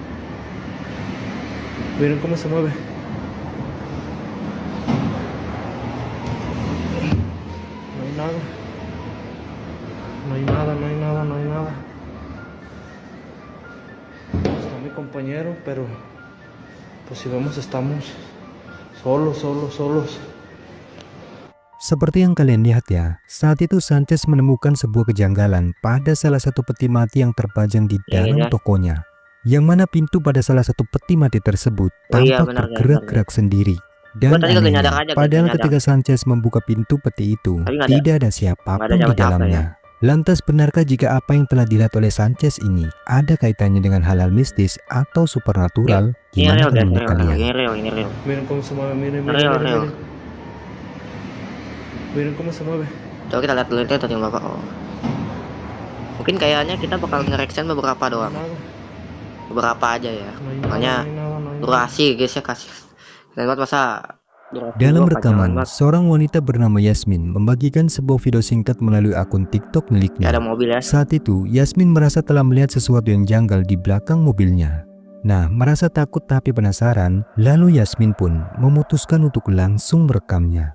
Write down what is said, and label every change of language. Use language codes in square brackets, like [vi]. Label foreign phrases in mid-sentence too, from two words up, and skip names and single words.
[es] Miren cómo se mueve. No hay nada. No hay nada, no hay nada, no hay nada. Está mi compañero, pero pues si vemos estamos solos, solos, solos. [id] Seperti yang kalian lihat ya, saat itu Sanchez menemukan sebuah kejanggalan pada salah satu peti mati yang terpajang di Iya, dalam iya. tokonya. Yang mana pintu pada salah satu peti mati tersebut Oh iya, tampak benar, guys, bergerak-gerak sendiri. Dan Gua tadi kagak anehnya, nyadar aja, guys, padahal nyadar. ketika Sanchez membuka pintu peti itu, Tapi nggak ada- tidak ada nggak ada siapapun di siapa-siapa dalamnya. Lantas benarkah jika apa yang telah dilihat oleh Sanchez ini ada kaitannya dengan hal-hal mistis atau supernatural? Ini Gimana real, guys, menurut real, kalian? ini real, ini real. [es] Miren cómo se mueve, miren, miren, [id] Real, [es] miren, [id] real. [es] miren. Miren cómo se mueve. [id] Coba kita lihat dulu itu tadi bapak. Oh. Mungkin kayaknya kita bakal nge-reaction beberapa [es] No hay [id] doang, [es] nada, [id] beberapa aja ya. [es] no hay nada, [id] Makanya [es] no hay nada, no hay nada. [id] durasi guys ya, kasih. Dan buat masa durasi Dalam gua panjangan rekaman, banget. seorang wanita bernama Yasmin membagikan sebuah video singkat melalui akun TikTok Ya, miliknya. ada mobil ya. Saat itu, Yasmin merasa telah melihat sesuatu yang janggal di belakang mobilnya. Nah, merasa takut tapi penasaran, lalu Yasmin pun memutuskan untuk langsung merekamnya.